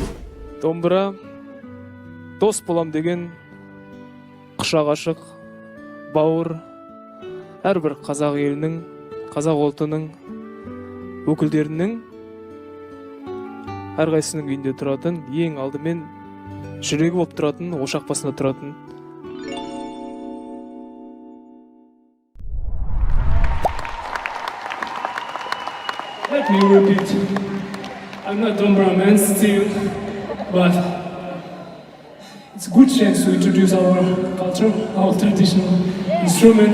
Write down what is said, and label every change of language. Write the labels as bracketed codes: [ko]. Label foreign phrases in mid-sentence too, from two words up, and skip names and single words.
[kk] Домбыра дос болам деген құшақ ашық, бауыр, әрбір қазақ елінің, қазақ ұлтының өкілдерінің әрқайсының үйінде тұратын, ең алдымен жүрегі болып тұратын, ошақ басында тұратын. [en] Let me repeat. I'm not Dombra man still, but it's a good chance to introduce our culture, our traditional instrument.